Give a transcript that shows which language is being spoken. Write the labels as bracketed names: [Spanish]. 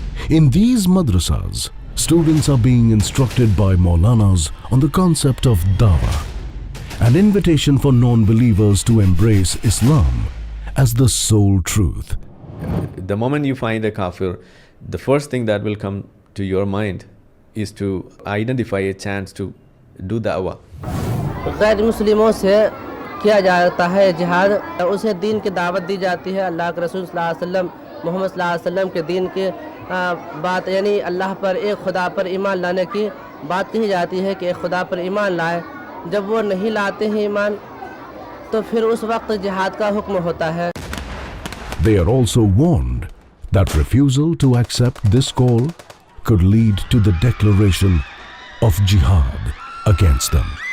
[English] In these madrasas, students are being instructed by Maulanas on the concept of dawah, an invitation for non-believers to embrace Islam as the sole truth. The moment you find a kafir, the first thing that will come to your mind is to identify a chance to do dawah. [Hindi] गैर मुस्लिमों से किया जाता है जिहाद, उसे दीन की दावत दी जाती है, अल्लाह के रसूल सल्लल्लाहु अलैहि वसल्लम, मोहम्मद सल्लल्लाहु अलैहि वसल्लम के दीन के बात, यानी अल्लाह पर, एक खुदा पर ईमान लाने की बात कही जाती है कि एक खुदा पर ईमान लाए। जब वो नहीं लाते हैं ईमान, तो फिर उस वक्त जिहाद का हुक्म होता है। [English] They are also warned that refusal to accept this call could lead to the declaration of jihad against them.